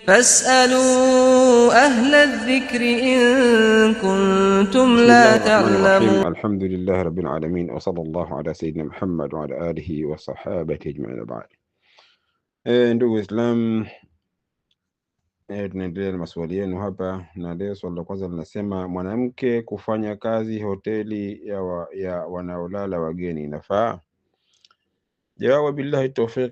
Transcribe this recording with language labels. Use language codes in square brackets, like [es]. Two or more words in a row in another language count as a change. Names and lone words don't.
[ar] فاسألوا أهل الذكر إن كنتم لا تعلمون. الحمد لله رب العالمين، وصلى الله على سيدنا محمد وعلى آله وصحابه أجمعين. [sw] بعد ndugu Islam, tunaendelea na maswali yenu hapa, na leo swali la kwanza linasema mwanamke kufanya kazi hoteli ya wanaolala wageni inafaa? Jawabu, [ar] بالله التوفيق.